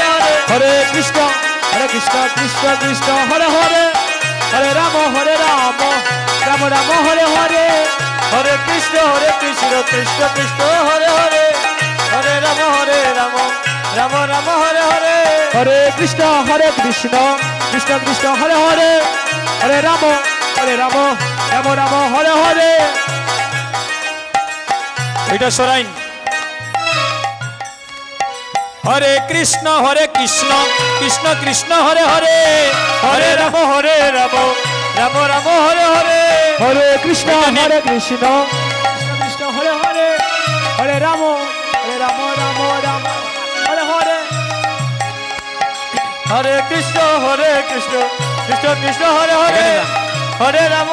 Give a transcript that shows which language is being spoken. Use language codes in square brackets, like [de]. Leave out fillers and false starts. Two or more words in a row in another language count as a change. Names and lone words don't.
[sa] হরে হরে কৃষ্ণ কৃষ্ণ হরে হরে হরে রাম রাম রাম হরে হরে হরে কৃষ্ণ কৃষ্ণ হরে হরে হরে রাম রাম রাম হরে হরে হরে কৃষ্ণ কৃষ্ণ হরে হরে হরে রাম রাম রাম হরে হরে [bn] এটা সরাইন [sa] হরে কৃষ্ণ কৃষ্ণ কৃষ্ণ হরে হরে হরে রাম রাম রাম হরে হরে হরে কৃষ্ণ কৃষ্ণ কৃষ্ণ হরে হরে হরে রাম রাম রাম হরে হরে হরে কৃষ্ণ কৃষ্ণ হরে হরে হরে রাম